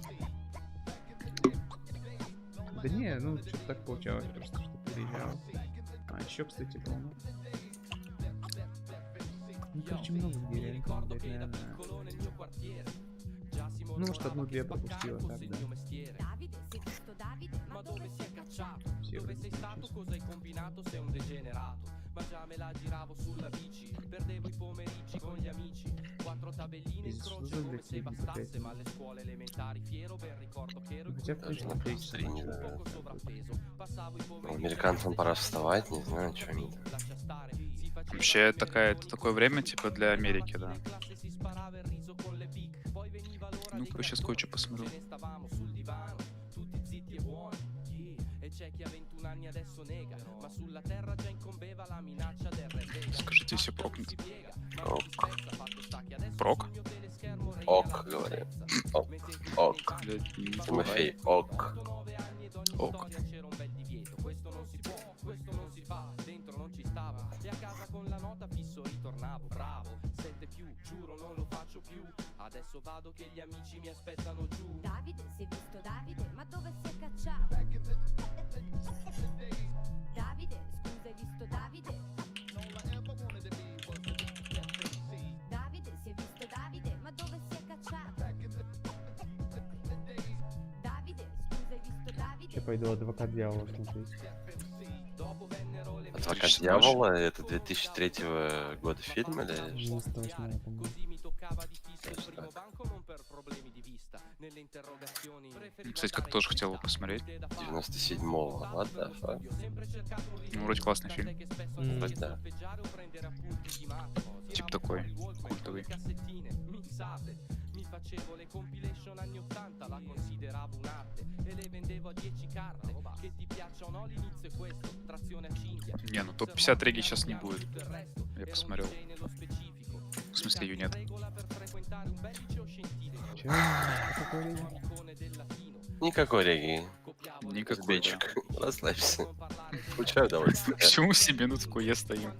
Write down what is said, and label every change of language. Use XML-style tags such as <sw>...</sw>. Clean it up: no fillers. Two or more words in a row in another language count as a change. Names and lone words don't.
<ru>Да не, ну что-то так получалось, просто что переезжал. А еще, кстати, по-моему. Ну, короче, много где реально, наверное. Ну, может, одну-две пропустила, так, да. Все вроде</ru> <it>ma già me la giravo sulla bici, perdevo i pomeriggi con gli amici, 4 tabelline in croce come se bastasse, ma alle scuole elementari fiero ben ricordo che ero poco sovrappeso, passavo i pomeriggi.</it> <ru>Американцам пора вставать, не знаю, что они там. Вообще это такое время типа для Америки, да. Ну-ка, сейчас кое-что посмотрю. Скажите, если прокнуть. Прок? Ок, говорю. Ок. Ок. Тимофей, ок. Ок.</ru> <it>Adesso vado che gli amici mi aspettano giù. Davide, si è visto Davide, ma dove si è cacciato? Davide, scusa, hai visto Davide? Davide, si è visto Davide, ma dove si è cacciato? Davide, scusa, hai visto Davide?</it> <ru>Я пойду «Адвокат дьявола» смотреть. «Адвокат дьявола» — это 2003 года фильм или? 98, по-моему. Кстати, как тоже хотел его посмотреть. 97-го,</ru> <en>what the fuck?</en> <ru>Ну, вроде классный фильм. Вроде да. Тип такой, культовый.</ru> <it>Facevo le compilation anni 80, la consideravo un'arte e le vendevo a 10 carte. Che ti piaccia o no, l'inizio è questo, trazione a cinghia.</it> <ru>Не, ну топ-50 реги сейчас не будет. Я посмотрел. В смысле, ее нет. Никакой регги. Никакой, Бечек. Расслабься. Получаю удовольствие. Почему 7 минут в куе стоим?</ru>